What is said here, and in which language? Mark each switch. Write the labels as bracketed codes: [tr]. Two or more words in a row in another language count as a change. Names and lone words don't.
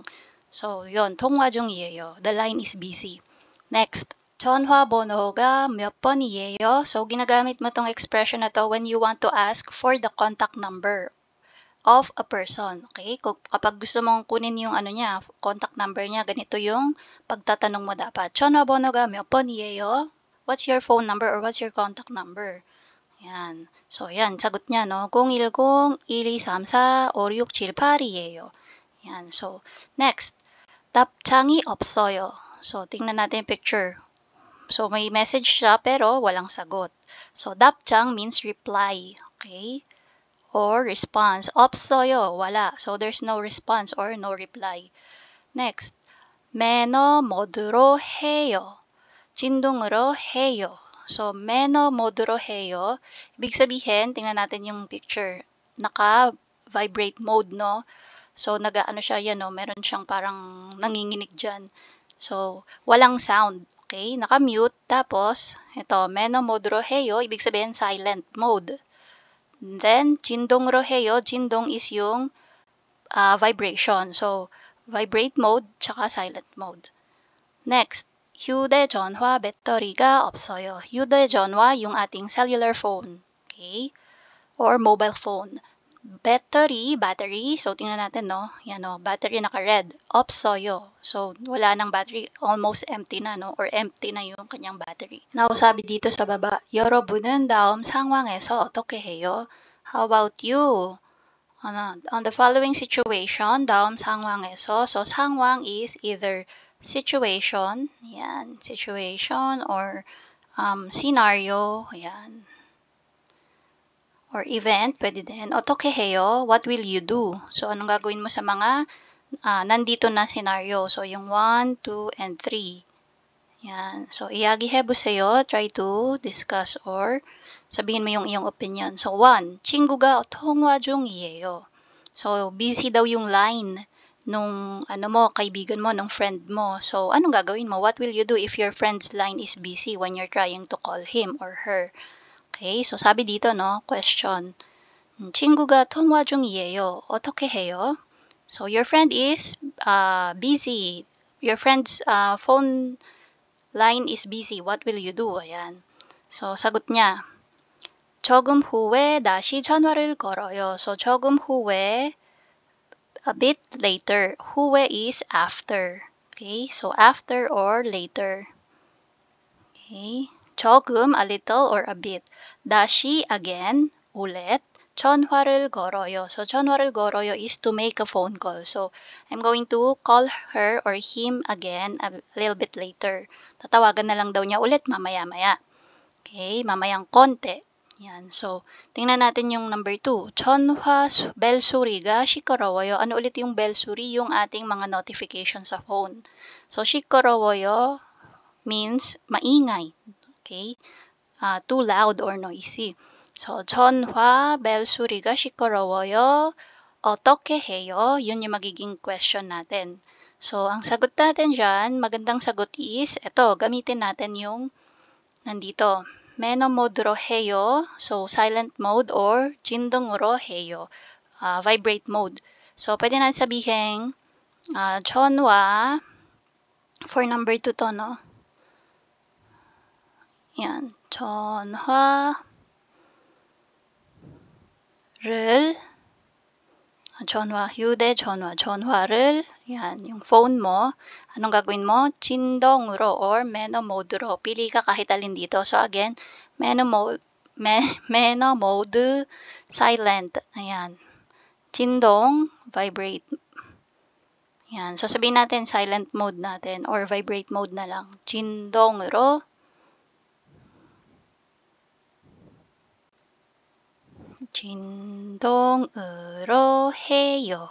[tl] So, yon, [ko] 통화 중이에요. [en] The line is busy. Next, [ko] 전화번호가 몇 번이에요? [en] So, [tl] ginagamit mo tong expression na to [en] when you want to ask for the contact number of a person. Okay? [tl] Kapag gusto mong kunin yung niya, [en] contact number [tl] niya, ganito yung pagtatanong mo dapat. [ko] 전화번호가 몇 번이에요? [en] What's your phone number or what's your contact number? [tl] Yan. So, yan. Sagot niya, no? 010-1234-5678이에요. Yan. [en] So, next. [ko] 답장이 없어요. [tl] So, tingnan natin yung picture. So, may message siya pero walang sagot. So, [en] 답장 means reply. Okay? Or response. 없어요. Wala. So, there's no response or no reply. Next. [ko] 매너 모드로 해요. 진동으로 해요. So, 매너 모드로 해요. [tl] Ibig sabihin, tingnan natin yung picture. Naka-vibrate mode, no? So, siya yan, no? Meron siyang parang nanginginig dyan. So, walang sound. Okay? Naka-mute. Tapos, ito, [ko] 매너 모드로 해요. [tl] Ibig sabihin, [en] silent mode. Then, [ko] 진동으로 해요. 진동 is yung vibration. [en] So, vibrate mode, tsaka silent mode. Next, [ko] 휴대전화 배터리가 없어요. 휴대전화, [tl] yung ating [en] cellular phone. [tl] Okay? [en] Or mobile phone. [tl] Battery. So, tingnan natin, no? Yan, no? Battery naka-red. 없어요. So, wala ng battery. [en] Almost empty [tl] na, no? Or empty na yung kanyang battery. Now, sabi dito sa baba, [ko] 여러분은 다음 상황에서 어떻게 해요? [en] How about you? On the following situation, [ko] 다음 상황에서. [en] So, 상황 is either situation, yan, situation, or scenario, yan. Or event, [tl] pwede din. [ko] 어떻게 해요? [en] What will you do? So, [tl] anong gagawin mo sa mga nandito na scenario? So, yung 1, 2, and 3. Yan. So, [ko] 이야기해보세요. [en] Try to discuss or [tl] sabihin mo yung iyong [en] opinion. So, 1. [ko] 친구가 통화 중이에요. [tl] So, busy daw yung line nung kaibigan mo, nung friend mo. So, anong gagawin mo? [en] What will you do if your friend's line is busy when you're trying to call him or her? [tl] Okay, so sabi dito, no, question. [ko] 친구가 통화 중이에요. 어떻게 해요? [en] So your friend is busy. Your friend's phone line is busy. What will you do? [tl] Ayan. So sagot niya, [ko] 조금 후에 다시 전화를 걸어요. So 조금 후에, [en] a bit later. 후에 is after. Okay? So after or later. Okay? 조금, a little or a bit. [ko] 다시, [en] again, ulit. [ko] 전화를 걸어요. [en] So [ko] 전화를 걸어요 [en] is to make a phone call. So I'm going to call her or him again a little bit later. [tl] Tatawagan na lang daw niya ulit mamaya-maya. Okay, mamayang konti. Yan. So, tingnan natin yung number 2. [ko] 전화 bell 소리가 시끄러워요. [tl] Ano ulit yung bell 소리? Yung ating mga notification sa phone. So, [en] 시끄러워요 means maingay. Okay? Too loud or noisy. So, [ko] 전화 bell 소리가 시끄러워요. 어떻게 해요? [tl] Yun yung magiging question natin. So, ang sagot natin dyan, magandang sagot is, eto, gamitin natin yung nandito. [ko] 매너 모드로 해요. [en] So, silent mode or [ko] 진동으로 해요. [en] Vibrate mode. [tl] So, pwede natin sabihin, [ko] 전화, [en] for number 2 to, no? [tl] Yan. 전화를, yan, yung phone mo, anong gagawin mo? [ko] 진동으로 or 매너 mode로. [tl] Pili ka kahit alin dito. [en] So again, 매너 mode, silent. Ayan. [ko] 진동, vibrate. Yan. [tl] So sabihin natin, [en] silent mode [tl] natin or [en] vibrate mode [tl] na lang. [ko] 진동으로 해요.